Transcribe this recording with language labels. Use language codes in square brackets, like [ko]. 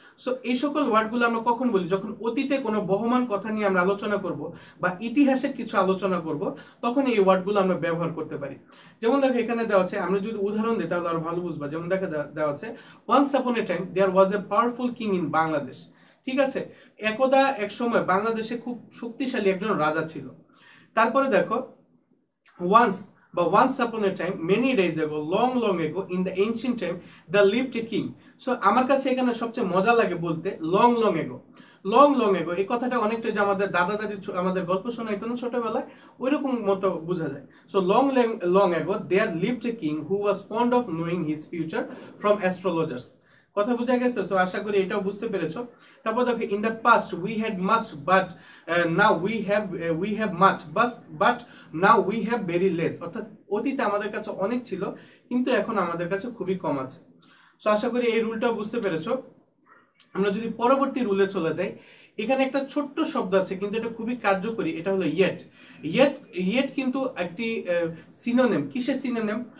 [bn] So এই সকল ওয়ার্ডগুলো আমরা কখন বলি, যখন অতীতে কোনো বহমান কথা নিয়ে আমরা আলোচনা করব বা ইতিহাসের কিছু আলোচনা করব, তখন এই ওয়ার্ডগুলো আমরা ব্যবহার করতে পারি। যেমন দেখো এখানে দেওয়া আছে, আমরা যদি উদাহরণ দিই তাহলে আরো ভালো বুঝবা। যেমন দেখো দেওয়া আছে [en] Once upon a time there was a powerful king in Bangladesh. [bn] ঠিক আছে, একদা এক সময় বাংলাদেশে খুব শক্তিশালী একজন রাজা ছিল। তারপরে দেখো [en] once upon a time, many days ago, long ago, in the ancient time, there lived a king. [bn] So আমার কাছে এখানে সবচেয়ে মজা লাগে বলতে long ago এই কথাটা অনেকটা যে আমাদের দাদা দাদি আমাদের গল্প শোনাইতো না ছোটবেলায়, ওইরকম মতো বোঝা যায়। [en] So long ago there lived a king who was fond of knowing his future from astrologers. [bn] কথা বোঝা গেছে? সো আশা করি এটাও বুঝতে পেরেছো। তারপর দেখো [en] in the past we had much but now we have much but now we have very less, [bn] অর্থাৎ অতীতে আমাদের কাছে অনেক ছিল কিন্তু এখন আমাদের কাছে খুবই কম আছে। সো আশা করি এই রুলটাও বুঝতে পেরেছো। আমরা যদি পরবর্তী রুলে চলে যাই, এখানে একটা ছোট্ট শব্দ আছে কিন্তু এটা খুবই কার্যকরী, এটা হলো ইয়েট কিন্তু একটি সিনোনিম। কিসের সিনোনিম?